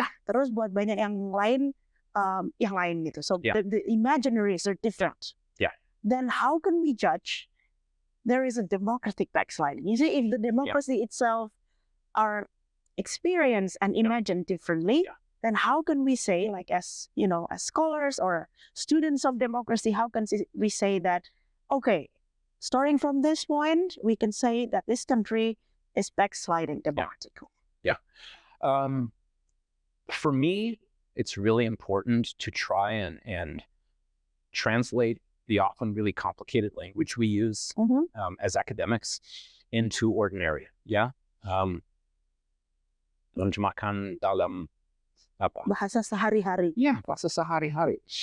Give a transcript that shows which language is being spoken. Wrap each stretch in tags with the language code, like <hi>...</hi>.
<id>Terus buat banyak yang lain gitu.</id> <en>So the imaginaries are different. Then how can we judge there is a democratic backsliding? You see, if the democracy itself are experienced and imagined differently, then how can we say, as scholars or students of democracy, how can we say that, okay, starting from this point, we can say that this country is backsliding democratically? For me, it's really important to try and translate the often really complicated language we use as academics into ordinary. Yeah.</en> <id>Menerjemahkan dalam apa? Bahasa sehari-hari. Yeah, bahasa sehari-hari.</id>